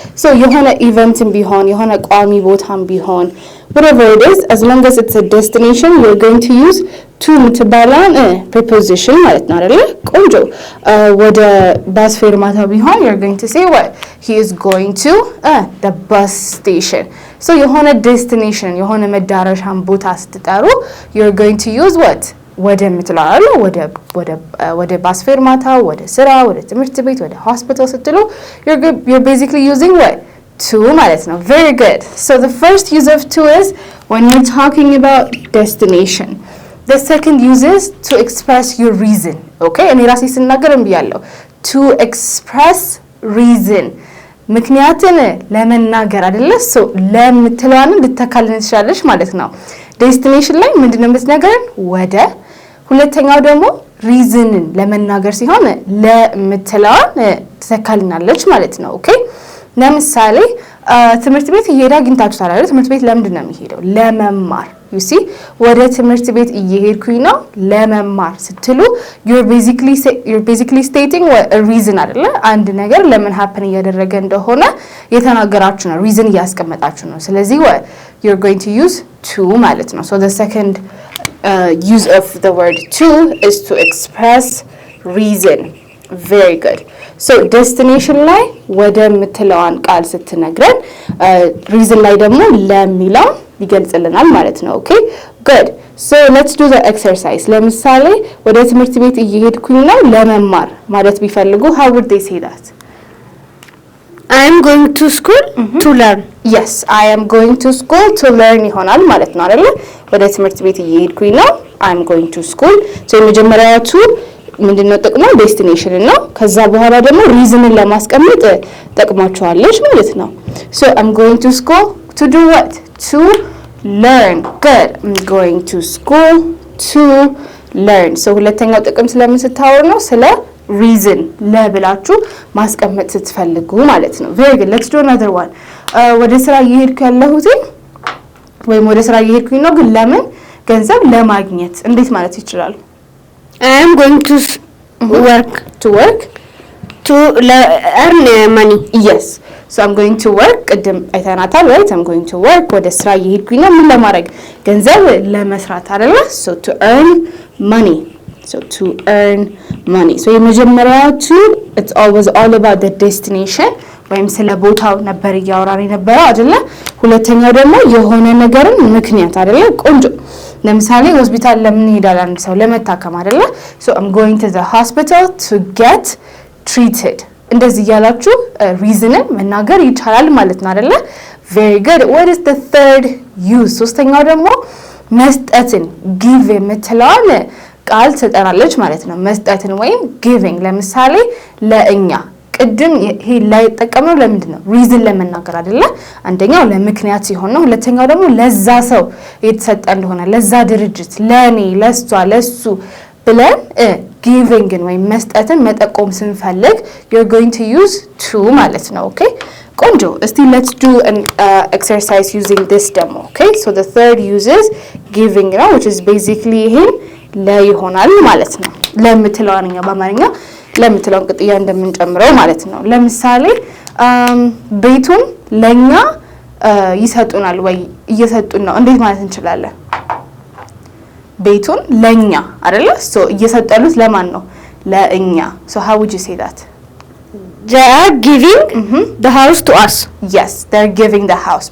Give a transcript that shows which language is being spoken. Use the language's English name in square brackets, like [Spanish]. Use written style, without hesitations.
[English] so [Amharic] የሆነ ኢቨንትም ቢሆን የሆነ ቋሚ ቦታም ቢሆን [English] whatever it is as long as it's a destination you're going to use to [Amharic] ምትባላን [English] preposition [Amharic] ማለት ነው አይደል? ቆንጆ ወደ ባስ ፌርማታ ቢሆን [English] you're going to say what? he is going to the bus station. so [Amharic] የሆነ destination የሆነ መዳረሻን ቦታ ስትጠሩ [English] you're going to use what? [Amharic] ወደ ምትላሉ ወደ ባስ ፌርማታ ወደ ስራ ወደ ትምህርት ቤት ወደ ሆስፒታል ስትሉ [English] you're basically using what? to [Amharic] ማለት ነው። [English] very good. so the first use of to is when you're talking about destination. the second use is to express your reason. [Amharic] okay እኔ ራሴ ስናገርም ብያለሁ [English] to express reason [Amharic] ምክንያትን ለመናገር አይደለ? so ለምትለዋን ልተካልን ትችላለሽ ማለት ነው። ዴስቲኔሽን ላይ ምንድነው የምትነግረን? ወደ ሁለተኛው ደግሞ ሪዝንን ለመናገር ሲሆን ለምትለዋን ትተካልናለች ማለት ነው። ኦኬ ለምሳሌ ትምህርት ቤት እየሄደ አግኝታችኋል አይደል? ትምህርት ቤት ለምንድን ነው የሚሄደው? ለመማር [English] you see [Amharic] ወደ ትምህርት ቤት እየሄድኩኝ ነው ለመማር ስትሉ [English] you're basically stating a reason [Amharic] አይደለ? [English] አንድ ነገር ለምን happen [Amharic] እያደረገ እንደሆነ የተናገራችሁ ነው [English] reason [Amharic] እያስቀመጣችሁ ነው። ስለዚህ [English] you're going to use to [Amharic] ማለት ነው። [English] so the second use of the word to is to express reason. very good. [Amharic] so destination ላይ ወደ ምትለዋን ቃል ስትነግረን reason ላይ ደግሞ ለሚለው ይገልጽልናል ማለት ነው። [English] okay good. so let's do the exercise. [Amharic] ለምሳሌ ወደ ትምህርት ቤት እየሄድኩኝ ነው ለመማር ማለት ቢፈልጉ [English] how would they say that? I am going to school to learn. yes I am going to school to learn [Amharic] ይሆናል ማለት ነው አይደል? ወደ ትምህርት ቤት እየሄድኩኝ ነው [English] I am going to school. [Amharic] so የመጀመሪያዎቹ ምንድነው ጥቅሙ? ዴስቲኔሽን ነው። ከዛ በኋላ ደግሞ ሪዝንን ለማስቀመጥ ጠቅማቸዋለች ማለት ነው። [English] so I'm going to school to do what? to learn. good. I'm going to school to learn. [Amharic] so ሁለተኛው ጥቅም ስለምን ስታወሩ ነው? ስለ reason ለብላችሁ ማስቀመጥ ስትፈልጉ ማለት ነው። [English] very good. let's do another one. [Amharic] ወደ ስራ እየሄድኩ ያለሁት ወይም ወደ ስራ እየሄድኩኝ ነው ግን ለምን? ገንዘብ ለማግኘት እንዴት ማለት ይችላል? [English] I am going to work. To work? To earn money. Yes. So I'm going to work. [Amharic] ቅድም አይተናታል [English] right? I'm going to work [Amharic] ወደ ስራ እየሄድኩኝ ነው ምን ለማድረግ ገንዘብ ለመስራት አይደለ? [English] So to earn money. So to earn money. [Amharic] So የመጀመሪያዎቹ [English] it's always all about the destination [Amharic] ወይም ስለ ቦታው ነበር እያወራን የነበረው አይደለ? ሁለተኛው ደግሞ የሆነ ነገርን ምክንያት አይደለ? ቆንጆ ለምሳሌ ሆስፒታል ለምን ይሄዳል አንድ ሰው ለመታከም አይደለ? [English] So I'm going to the hospital to get treated. [Amharic] እንደዚህ ያላችሁ ሪዝንን መናገር ይቻላል ማለት ነው አይደለ? [English] Very good. What is the third use? [Amharic] ሶስተኛው ደግሞ መስጠትን give የምትለዋን ቃል ትጠራለች ማለት ነው። መስጠትን ወይም giving ለምሳሌ ለእኛ ቅድም ይሄ ላይ ተጠቀመው ለምንድን ነው ሪዝን ለመናገር አይደለ? አንደኛው ለምክንያት ሲሆን ነው። ሁለተኛው ደግሞ ለዛ ሰው የተሰጠ እንደሆነ ለዛ ድርጅት ለኔ ለሷ ለሱ ብለን ጊቪንግን ወይም መስጠትን መጠቆም ስንፈልግ [English] you're going to use to [Amharic] ማለት ነው። ኦኬ ቆንጆ። እስቲ [English] let's do an exercise using this demo. Okay, so the third uses giving [Amharic] ነው [English] which is basically [Amharic] ይሄን ለይሆናል ማለት ነው። ለምትለዋንኛ በአማርኛ ለምትለውን ቅጥያ እንደምንጨምረው ማለት ነው። ለምሳሌ ቤቱን ለኛ ይሰጡናል ወይ እየሰጡን ነው እንዴት ማለት እንችላለን? ቤቱን ለኛ አይደለ? so እየሰጠሉት ለማን ነው? ለእኛ. [English] so how would you say that? They are giving the house to us. Yes, they're giving the house.